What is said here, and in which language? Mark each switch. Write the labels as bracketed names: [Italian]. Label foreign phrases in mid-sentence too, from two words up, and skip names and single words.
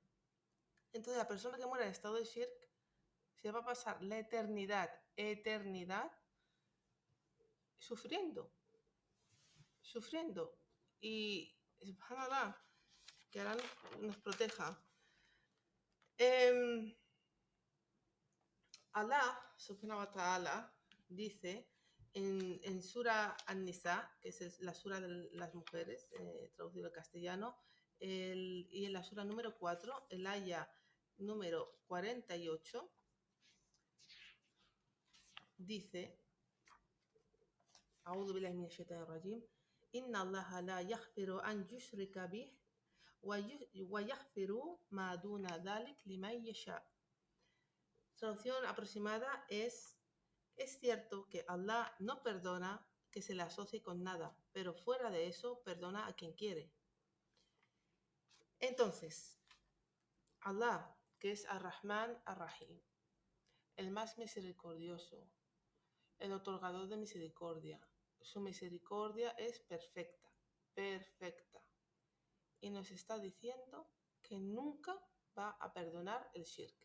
[Spanish] Entonces, la persona que muere en estado de shirk se va a pasar la eternidad, sufriendo. Y, subhanallah, que Allah nos proteja. [Arabic] الله سبحانه وتعالى, [Spanish] dice en Sura An-Nisa, que es la Sura de las mujeres, traducido al castellano, y en la Sura número 4, el aya número 48, dice: [Arabic] أعوذ بالله من الشيطان الرجيم إن الله لا يغفر أن يشرك به ويغفر ما دون ذلك لمن يشاء. [Spanish] Traducción aproximada es cierto que Allah no perdona que se le asocie con nada, pero fuera de eso perdona a quien quiere. Entonces, Allah, que es Ar-Rahman Ar-Rahim, el más misericordioso, el otorgador de misericordia, su misericordia es perfecta, y nos está diciendo que nunca va a perdonar el shirk.